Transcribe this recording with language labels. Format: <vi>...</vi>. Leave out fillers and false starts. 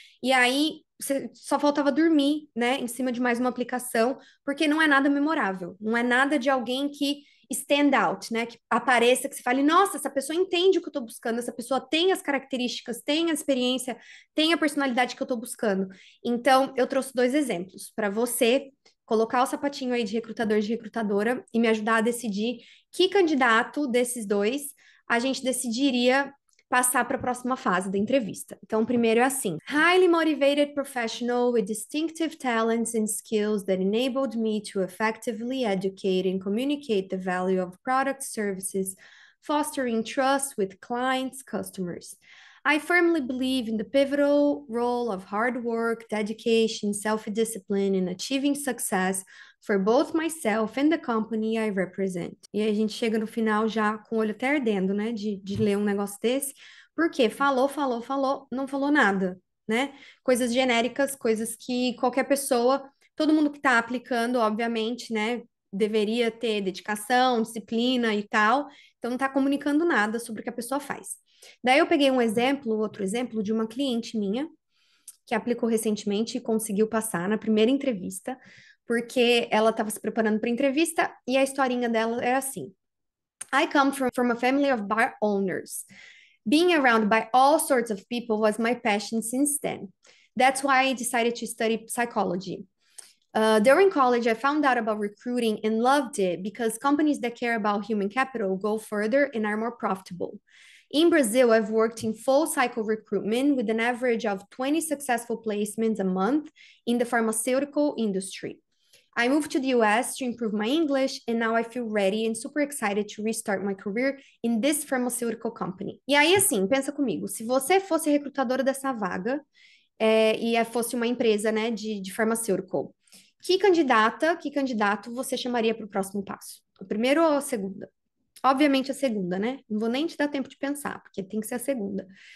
<pt>E aí você só faltava dormir, né, em cima de mais uma aplicação, porque não é nada memorável, não é nada de alguém que</pt> <en>stand out,</en> <pt>né, que apareça, que se fale, nossa, essa pessoa entende o que eu estou buscando, essa pessoa tem as características, tem a experiência, tem a personalidade que eu estou buscando. Então, eu trouxe dois exemplos para você colocar o sapatinho aí de recrutador e de recrutadora e me ajudar a decidir que candidato desses dois a gente decidiria passar para a próxima fase da entrevista. Então, o primeiro é assim:</pt> <en>highly motivated professional with distinctive talents and skills that enabled me to effectively educate and communicate the value of product services, fostering trust with clients, customers. I firmly believe in the pivotal role of hard work, dedication, self-discipline in achieving success for both myself and the company I represent.</en> <pt>E aí a gente chega no final já com o olho até ardendo, né, de ler um negócio desse, porque falou, falou, falou, não falou nada, né? Coisas genéricas, coisas que qualquer pessoa, todo mundo que está aplicando, obviamente, né, deveria ter dedicação, disciplina e tal, então não está comunicando nada sobre o que a pessoa faz. Daí eu peguei um exemplo, outro exemplo, de uma cliente minha que aplicou recentemente e conseguiu passar na primeira entrevista, porque ela estava se preparando para a entrevista e a historinha dela era assim:</pt> <en>I come from a family of bar owners. Being around by all sorts of people was my passion since then. That's why I decided to study psychology. During college, I found out about recruiting and loved it because companies that care about human capital go further and are more profitable. In Brazil, I've worked in full cycle recruitment with an average of 20 successful placements a month in the pharmaceutical industry. I moved to the US to improve my English, and now I feel ready and super excited to restart my career in this pharmaceutical company.</en> <pt>E aí, assim, pensa comigo, se você fosse recrutadora dessa vaga, fosse uma empresa, né, de farmacêutico, que candidato você chamaria para o próximo passo? O primeiro ou a segunda? Obviamente a segunda, né? Não vou nem te dar tempo de pensar, porque tem que ser a segunda.</pt>